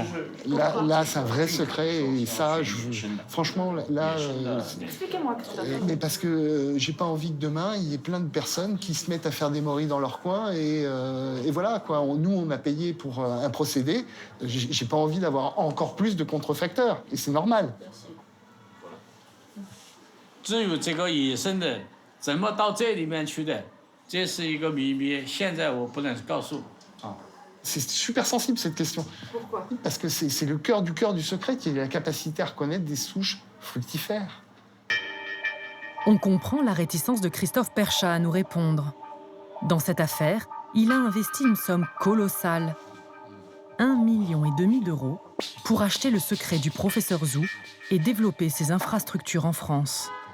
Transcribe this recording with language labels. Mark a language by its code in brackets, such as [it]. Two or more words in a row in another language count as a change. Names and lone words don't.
[fr] Là, c'est un vrai secret et ça, franchement, là... Expliquez-moi, Christophe. Mais parce que j'ai pas envie que demain, il y ait plein de personnes qui se mettent à faire des morilles dans leur coin et voilà, quoi. Nous, on a payé pour un procédé. J'ai pas envie d'avoir encore plus de contrefacteurs et c'est normal. [zh] 至于这个野生的怎么到这里面去的，这是一个秘密，现在我不能告诉。 [fr] C'est super sensible, cette question. Pourquoi? Parce que c'est le cœur du secret qui est la capacité à reconnaître des souches fructifères. On comprend la réticence de Christophe Perchat à nous répondre. Dans cette affaire, il a investi une somme colossale, 1,5 million d'euros, pour acheter le secret du professeur Zhu et développer ses infrastructures en France.